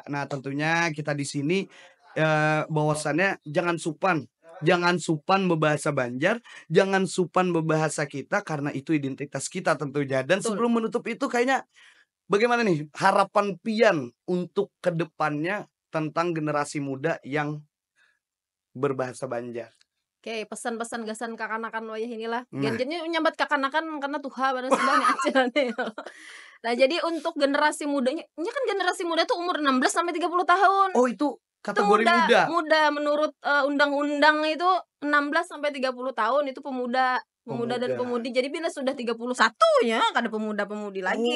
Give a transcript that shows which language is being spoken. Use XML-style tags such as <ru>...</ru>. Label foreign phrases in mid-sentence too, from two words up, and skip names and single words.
<id>Nah, tentunya kita di sini bahwasannya jangan supan berbahasa Banjar, jangan supan berbahasa kita karena itu identitas kita tentunya. Dan Betul. sebelum menutup itu kayaknya bagaimana nih harapan Pian untuk kedepannya tentang generasi muda yang berbahasa Banjar? Oke,</id> <bjn>pesan-pesan gasan kakanakan wayah inilah, Nah, gen-gennya nyambat kakanakan karena tuha pada sudah nih acaranya ya.</bjn> <id>Nah, jadi untuk generasi mudanya ini kan generasi muda tuh umur 16 sampai 30 tahun. oh itu Itu kategori muda muda? muda menurut, undang-undang itu 16 sampai 30 tahun itu pemuda pemuda dan Pemuda. pemudi. Jadi bila sudah 31 ya kada pemuda-pemudi lagi.</id>